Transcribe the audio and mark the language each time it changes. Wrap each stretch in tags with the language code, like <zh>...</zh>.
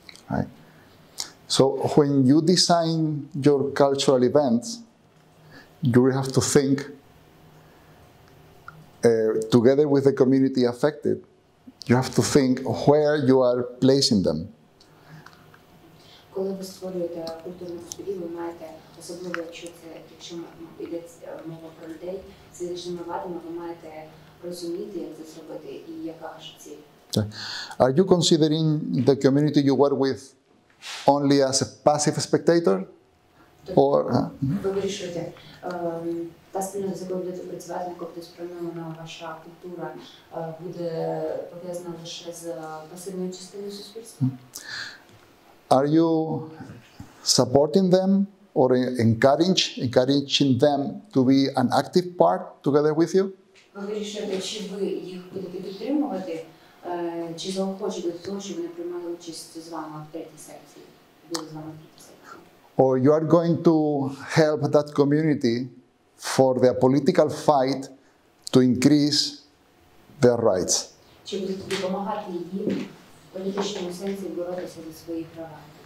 <en>Right. So when you design your cultural events, you will have to think together with the community affected. You have to think where you are placing them.</en> <uk>Коли ви створюєте культурну подію, ви маєте, особливо якщо йде мова про людей з фізичними вадами, ви маєте розуміти, як це зробити і яка ж ціль.</uk> <en>Okay. Are you considering the community you work with only as a passive spectator? Or,</en> <uk>Ви вирішуєте, та спільнота, з якою будете працювати, на яку буде спрямована ваша культура, буде пов'язана лише з пасивною частиною суспільства?</uk> <en>Are you supporting them or encouraging them to be an active part together with you?</en> <uk>Ви вирішуєте, чи ви їх будете підтримувати, чи заохочувати до того, щоб вони приймали участь з вами в третій секції, були з вами в третій секції?</uk> <en>Or you are going to help that community for their political fight to increase their rights?</en> <uk>Чи будете допомагати їм в політичному сенсі боротися за свої права?</uk>